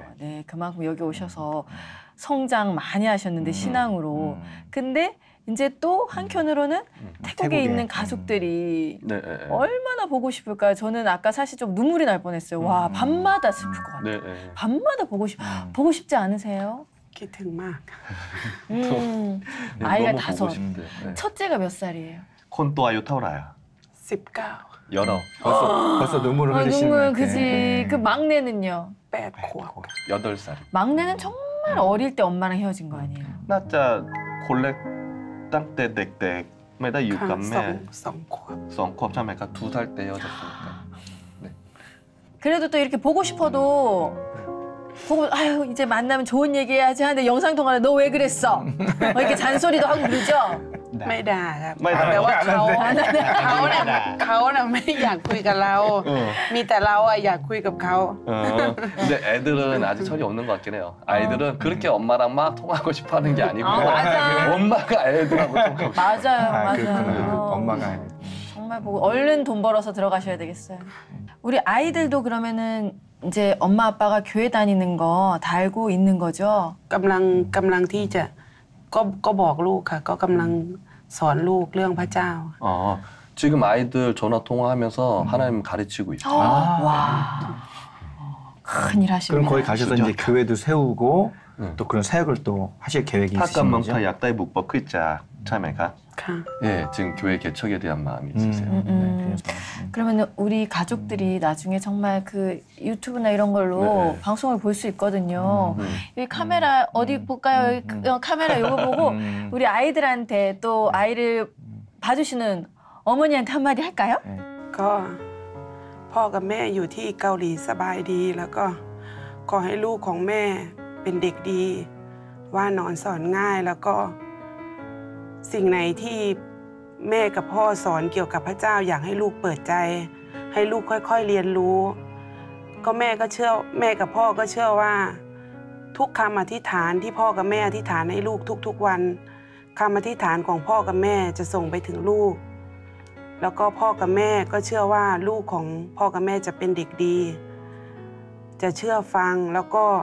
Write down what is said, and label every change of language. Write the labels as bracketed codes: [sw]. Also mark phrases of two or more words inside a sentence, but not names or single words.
[ko] 네, 그만큼 여기 오셔서 성장 많이 하셨는데 신앙으로. 근데 이제 또 한켠으로는 태국에 있는 가족들이 얼마나 보고 싶을까요? 저는 아까 사실 좀 눈물이 날 뻔했어요. 와, 밤마다 슬플 것 같아요. 밤마다 보고 싶지 않으세요? [th] คิดถึงมาก [ko] 아이가 너무 보고 5. 싶대. 첫째가 몇 살이에요? [th] คนโตอายุเท่าไหร่อะ [ko] 19 여러. 벌써 눈물을 흘리시는 눈물, 것 같아. 그지. 그 막내는요? 8 8살. 막내는 정말 어릴 때 엄마랑 헤어진 거 아니에요? [th] น่าจะคนเล็กตั้งแต่เด็กๆไม่ได้อยู่กับแม่ 2 ขวบใช่ไหมครับ [ko] 2살 때 헤어졌으니까. 그래도 또 이렇게 보고 싶어도 보고 아유 이제 만나면 좋은 얘기 해야지 하는데 영상 통화를 너 왜 그랬어? 이렇게 잔소리도 하고 그러죠? [th] ไม่ด่าครับ ไม่ด่า แต่ว่าเขาไม่อยากคุยกับเรา มีแต่เราอะอยากคุยกับเขา [ko] 근데 애들은 아직 철이 없는 것 같긴 해요. 아이들은 그렇게 엄마랑 막 통화하고 싶어하는 게 아니고 맞아. 엄마가 애들하고 통화하고 맞아요. 엄마가 정말 보고 얼른 돈 벌어서 들어가셔야 되겠어요. 우리 아이들도 그러면은 이제 엄마 아빠가 교회 다니는 거 다 알고 있는 거죠? [th] กำลังที่จะก็บอกลูกค่ะก็กำลังสอนลูกเรื่องพระเจ้า [ko] 지금 아이들 전화 통화하면서 하나님 가르치고 있어요. 와. 큰일 하십니다. 그럼 거기 가셔서 이제 교회도 세우고 또 그런 사역을 또 하실 계획이 있으신 거죠? 타감망파 약다의 묵법 글자 참여가. 예, 지금 교회 개척에 대한 마음이 있으세요. 그러면 우리 가족들이 나중에 정말 그 유튜브나 이런 걸로 방송을 볼 수 있거든요. 이 카메라 어디 볼까요? 카메라 이거 보고 우리 아이들한테 또 아이를 봐주시는 어머니한테 한마디 할까요? [th] ก็พ่อกับแม่อยู่ที่เกาหลีสบายดีแล้วก็ขอให้ลูกของแม่เป็นเด็กดีว่านอนสอนง่าย แล้วก็สิ่งไหนที่แม่กับพ่อสอนเกี่ยวกับพระเจ้าอยากให้ลูกเปิดใจให้ลูกค่อยๆเรียนรู้ก็แม่กับพ่อก็เชื่อว่าทุกคำอธิษฐานที่พ่อกับแม่อธิษฐานให้ลูกทุกๆวันคำอธิษฐานของพ่อกับแม่จะส่งไปถึงลูกแล้วก็พ่อกับแม่ก็เชื่อว่าลูกของพ่อกับแม่จะเป็นเด็กดีจะเชื่อฟังแล้วก็